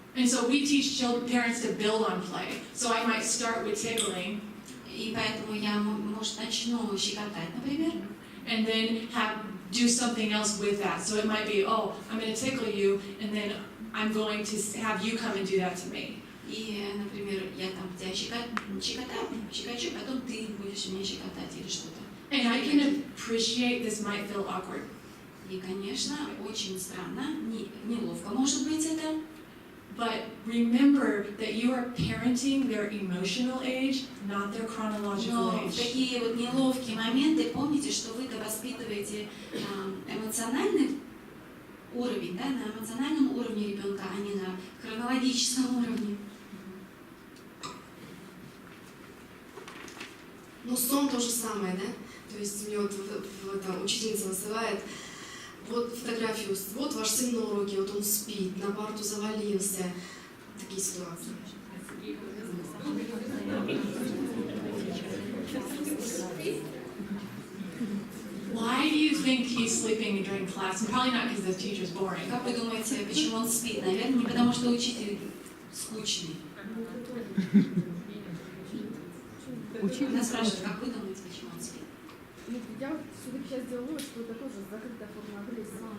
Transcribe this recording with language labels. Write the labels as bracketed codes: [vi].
[en] And so we teach parents to build on play. So I might start with tickling. [ru] И поэтому я, может, начну щекотать, например. [en] And then do something else with that. So it might be, oh, I'm going to tickle you, and then I'm going to have you come and do that to me. [ru] И, например, я там тебя щекочу, потом ты будешь меня щекотать или что-то. [en] And I can appreciate this might feel awkward. [ru] И, конечно, очень странно, неловко может быть это. [en] But remember that you are parenting their emotional age, not their chronological age. [ru] Но в такие вот неловкие моменты помните, что вы-то воспитываете эмоциональный уровень, да, на эмоциональном уровне ребенка, а не на хронологическом уровне. Ну, сон то же самое, да? То есть мне вот там учительница высылает вот фотографию, вот ваш сын на уроке, вот он спит, на парту завалился. Такие ситуации. [en] Why do you think he's sleeping during class? And probably not because the teacher's boring. [ru] Как вы думаете, почему он спит? Наверное, не потому что учитель скучный. Она спрашивает, как вы думаете, почему он спит? Ну, я вот все-таки сейчас делаю вывод, что это тоже закрытая форма агрессии.